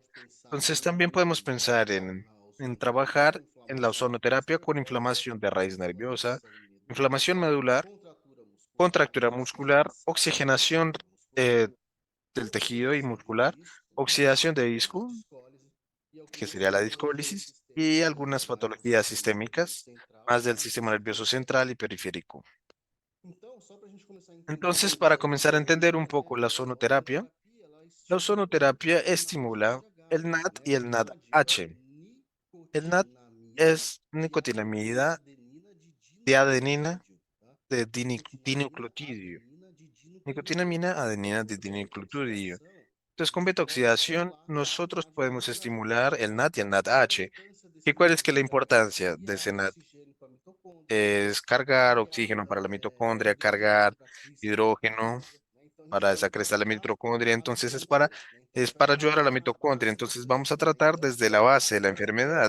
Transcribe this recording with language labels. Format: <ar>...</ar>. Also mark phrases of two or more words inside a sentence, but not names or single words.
<es>Entonces, también podemos pensar en trabajar en la ozonoterapia con inflamación de raíz nerviosa, inflamación medular, contractura muscular, oxigenación eh, del tejido y muscular, oxidación de disco, que sería la discólisis, y algunas patologías sistémicas, más del sistema nervioso central y periférico. Entonces, para comenzar a entender un poco la ozonoterapia estimula el NAD y el NADH. El NAD es nicotinamida de adenina de dinucleotidio. Nicotinamina adenina de dinucleotidio. Entonces, con beta-oxidación, nosotros podemos estimular el NAD y el NADH. ¿Y cuál es que la importancia de ese NAD? Es cargar oxígeno para la mitocondria, cargar hidrógeno para esa cresta de la mitocondria. Entonces, es para ayudar a la mitocondria. Entonces, vamos a tratar desde la base de la enfermedad.</es>